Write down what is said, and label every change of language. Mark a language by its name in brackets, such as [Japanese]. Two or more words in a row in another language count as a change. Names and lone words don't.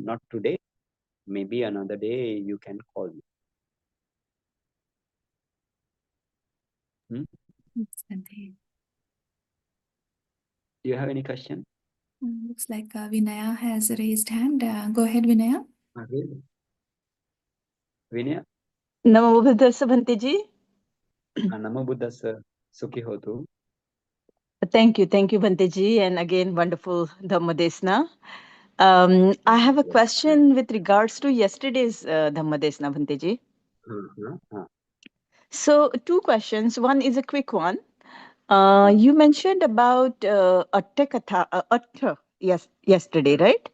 [English] Not today, maybe another day. You can call me. Do you have any question? Looks like Vinaya has raised hand. Go ahead, Vinaya. Really? Vinaya? [Pali] Namo Buddhassa Bhante ji. Namo Buddhassa. Sukhi hotu. [English] Thank you, Bhante ji, and again wonderful Dhammadesna. I have a question with regards to yesterday's Dhammadesna, Bhante ji. So 2 questions. One is a quick one. You mentioned about Atta, yesterday, right?